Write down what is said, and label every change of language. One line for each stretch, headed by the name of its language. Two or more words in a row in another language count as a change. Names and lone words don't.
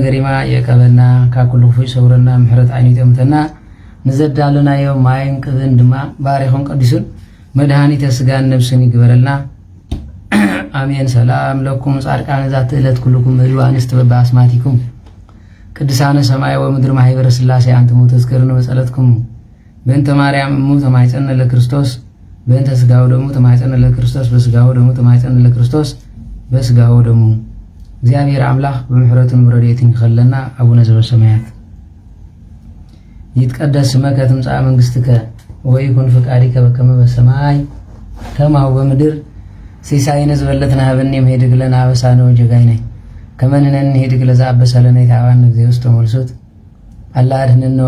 Tigrinya: ነገሪማ የቀበልና ካብ ኩሉ ክፉእ ይሰውረና ምሕረት ዓይኑ ይጠምተና ንዘዳልናዮ ማይን ቅብን ድማ ባሪኹን ቀዲሱን መድሃኒተ ስጋን ነብስን ይግበረልና አሜን።
Geez: ሰላም ለኩም ጻድቃነ ዛቲ ዕለት ኩልኩም እልዋ አንስት በአስማቲኩም ቅዱሳነ ሰማይ ወምድር ማህበረ ሥላሴ አንትሙ ተዝከሩን በጸሎትኩም በእንተ ማርያም እሙ ተማይጸነ ለክርስቶስ በእንተ ስጋው ደሙ ተማይጸነ ለክርስቶስ በስጋው ደሙ ተማይጸነ ለክርስቶስ በስጋው ደሙ።
Tigrinya: እግዚአብሔር አምላክ በምሕረቱን በረድኤቱን ይኸለና።
Geez: አቡነ ዘበሰማያት ይትቀደስ ስመከ ትምጻእ መንግሥትከ ወይኩን ፈቃድከ በከመ በሰማይ ከማሁ በምድር ሲሳይነ ዝበለትነ ሀበነ ሄድግ ለነ አበሳነ ወጌጋየነ ከመ ንሕነኒ ሄድግ ለዘአበሰ ለነ ኢታብአነ እግዚኦ ውስተ መልሱት አላ አድኅነነ